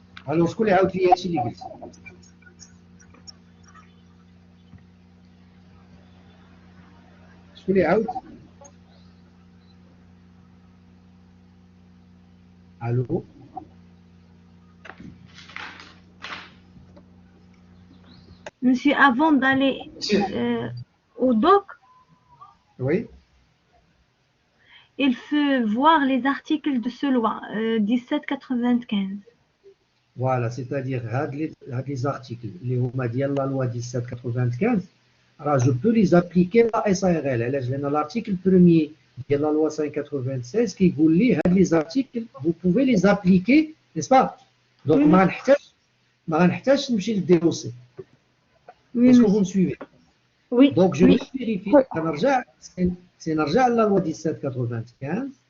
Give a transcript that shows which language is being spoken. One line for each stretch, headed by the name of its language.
Arabic: Alors, شكون اللي عاود لي هادشي اللي قلت؟ شكون اللي عاود؟ Allô?
French: Monsieur, avant d'aller au doc, Oui. il faut voir les articles de ce loi 1795. Voilà, c'est-à-dire les articles, les la loi 1795, alors je peux les appliquer à la SARL. L'article 1er de la loi 596 qui vous lit les articles, vous pouvez les appliquer, n'est-ce pas?
Arabic: Donc, ما غنحتاجش نمشي للديروسي.
French: Est-ce que vous me suivez? Oui. Donc, je vais vérifier. C'est
Arabic: نرجع
French: à la loi 1795.